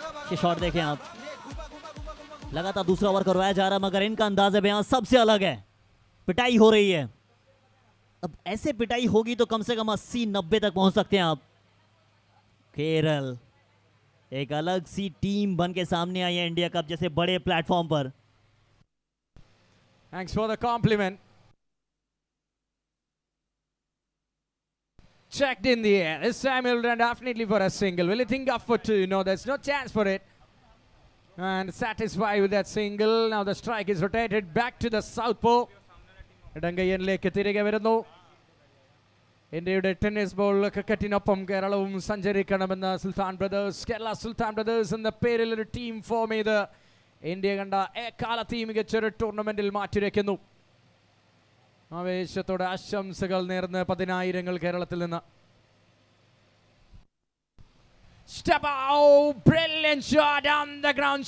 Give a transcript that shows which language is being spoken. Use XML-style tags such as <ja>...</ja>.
<hi>ये शॉट देखें आप, लगातार दूसरा ओवर करवाया जा रहा है, मगर इनका अंदाज़ बयान सबसे अलग है। पिटाई हो रही है। अब ऐसे पिटाई होगी तो कम से कम 80-90 तक पहुंच सकते हैं आप। केरल एक अलग सी टीम बन के सामने आई है इंडिया कप जैसे बड़े प्लेटफॉर्म पर।</hi> <en>Thanks for the compliment. Checked in the air. This time he'll run definitely for a single. Will he think up for 2? No, there's no chance for it. And satisfied with that single. Now the strike is rotated back to the southpaw.</en> <ml>ഇടങ്കയ്യനിലേക്ക് തിരികെ വരുന്നു. ഇന്ത്യയുടെ tennis ball ക്രിക്കറ്റിനൊപ്പം കേരളവും സഞ്ചരിക്കണമെന്ന് സുൽത്താൻ brothers. Kerala സുൽത്താൻ brothers എന്ന പേരിൽ ഒരു team form ചെയ്ത് India കണ്ട എക്കാലത്തെയും മികച്ചൊരു ടൂർണമെന്റിൽ മാറ്റുരയ്ക്കുന്നു. ആവേശത്തോടെ ആശംസകൾ നേർന്ന് 10,000 കേരളത്തിൽ നിന്ന്.</ml> <en>Step out, brilliant shot down the ground.</en>